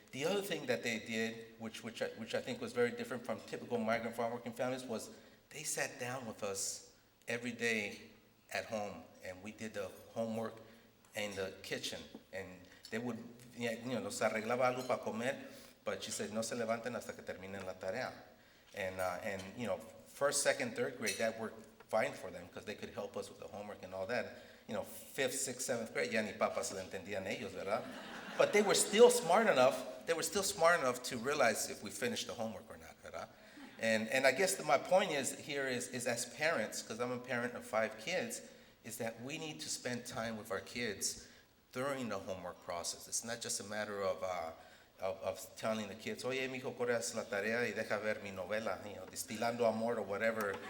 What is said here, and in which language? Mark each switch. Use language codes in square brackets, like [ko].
[en] The other thing that they did, which I think was very different from typical migrant farm working families, was they sat down with us every day at home, and we did the homework in the kitchen. And they would, [es] nos arreglaba algo para comer, [en] but she said, [es] "No se levanten hasta que terminen la tarea." [en] And first, second, third grade, that worked fine for them, because they could help us with the homework and all that. Fifth, sixth, seventh grade, [es] ya ni papas le entendían ellos, ¿verdad? [en] But they were still smart enough to realize if we finished the homework or not, [es] ¿verdad? [en] And I guess my point is as parents, because I'm a parent of 5 kids, is that we need to spend time with our kids during the homework process. It's not just a matter of telling the kids, [es] "Oye, mijo, corre, haz la tarea y deja ver mi novela, Destilando Amor," [en] or whatever.